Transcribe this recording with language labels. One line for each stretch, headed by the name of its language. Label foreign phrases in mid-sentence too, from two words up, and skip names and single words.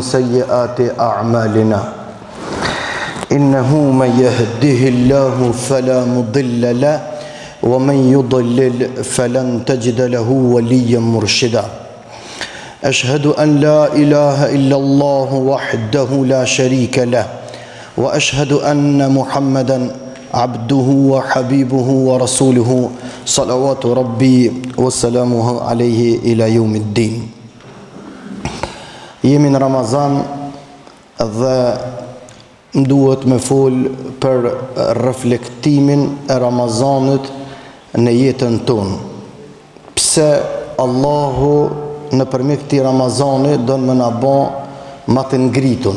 Arabic: سيئات أعمالنا إنه من يهده الله فلا مضل له ومن يضلل فلن تجد له وليا مرشدا أشهد أن لا إله إلا الله وحده لا شريك له وأشهد أن محمدا عبده وحبيبه ورسوله صلوات ربي وسلامه عليه إلى يوم الدين.
Albanian: Jemi në Ramazan dhe duhet me fol për reflektimin e Ramazanit në jetën tonë. Pse Allahu nëpërmjet këtij Ramazani don më na bë më të ngritun.